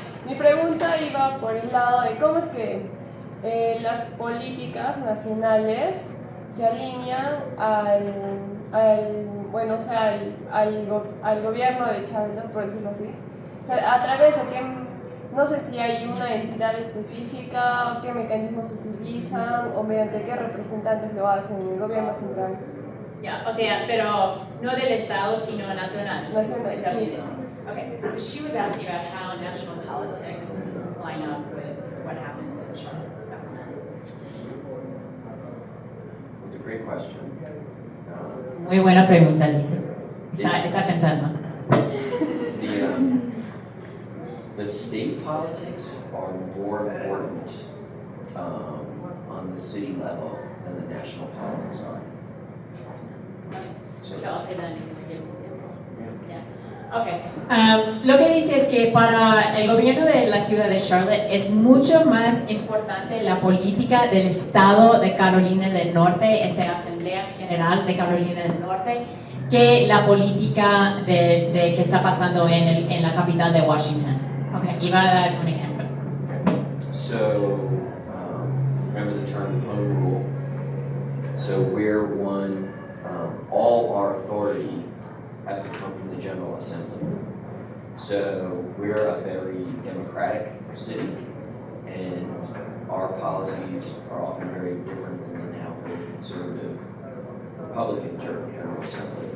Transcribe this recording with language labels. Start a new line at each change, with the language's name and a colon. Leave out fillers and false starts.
Spanish: Mi pregunta iba por el lado de cómo es que las políticas nacionales se alinean al gobierno de Charlotte, por decirlo así. O sea, a través de qué, no sé si hay una entidad específica, qué mecanismos utilizan o mediante qué representantes lo hacen en el gobierno central. Ya, o sea, pero no del Estado, sino nacional. Nacional, sí.
English: Okay, so she was asking about how national politics line up with what happens in Charlotte's government. It's a great question.
Spanish: Muy buena pregunta, dice. Está pensando.
English: The state politics are more important on the city level than the national politics are. So I'll say that in the beginning. Okay.
Spanish: Lo que dice es que para el gobierno de la ciudad de Charlotte es mucho más importante la política del estado de Carolina del Norte, esa Asamblea General de Carolina del Norte, que la política de que está pasando en la capital de Washington. Okay, y va a dar un ejemplo.
English: So, remember the term home rule. So we're one, all our authority has to come from the General Assembly. So we're a very democratic city, and our policies are often very different than the now very conservative Republican General Assembly.